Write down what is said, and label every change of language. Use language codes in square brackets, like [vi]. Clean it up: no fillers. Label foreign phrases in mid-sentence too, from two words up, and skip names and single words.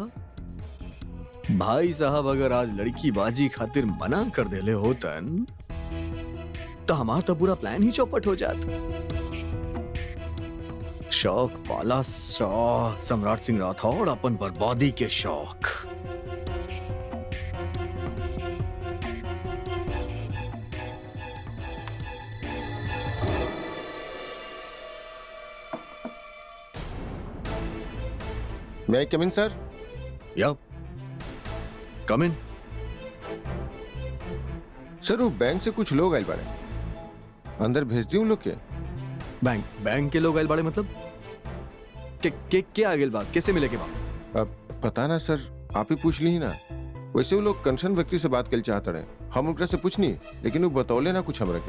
[bho] भाई साहब अगर आज लड़की बाजी खातिर मना कर देले होतन तो हमारा तो पूरा प्लान ही चौपट हो जाता। शौक पाला शौक सम्राट सिंह राठौड़, अपन बर्बादी के शौक। [en] May I come in, sir? Yeah come in. [bho] सर वो बैंक से कुछ लोग आए बाड़े, अंदर भेज दी उन लोग के। बैंक के लोग आयल बाड़े मतलब के आ गेल बा, कैसे मिले के बा? अब पता ना सर, आप ही पूछ ली ना। वैसे वो लोग कंसर्न व्यक्ति से बात कर चाहते रहे, हम उनका से पूछनी, लेकिन वो बतौले ना कुछ हमरा के।